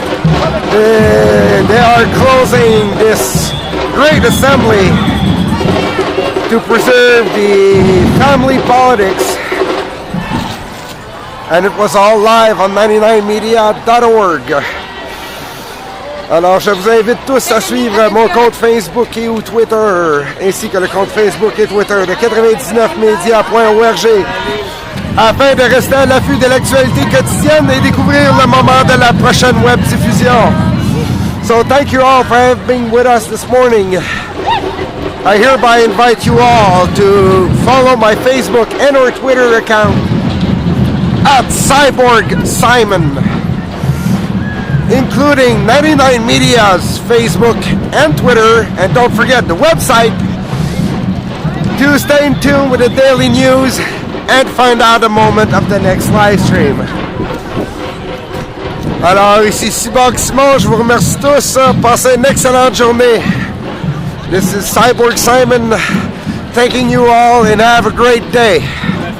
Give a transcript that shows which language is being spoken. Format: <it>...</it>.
<en>They are closing this great assembly to preserve the family politics. And it was all live on 99media.org.</en> <fr>Alors, je vous invite tous à suivre mon compte Facebook et ou Twitter, ainsi que le compte Facebook et Twitter de 99media.org, afin de rester à l'affût de l'actualité quotidienne et découvrir le moment de la prochaine web diffusion.</fr> <en>So, thank you all for being with us this morning. I hereby invite you all to follow my Facebook and or Twitter account at Cyborg Simon, including 99 Media's Facebook and Twitter, and don't forget the website to stay in tune with the daily news and find out the moment of the next live stream.</en> <fr>Alors, ici Cyborg Simon, je vous remercie tous. Passez une excellente journée.</fr> <en>This is Cyborg Simon, thanking you all and have a great day.</en>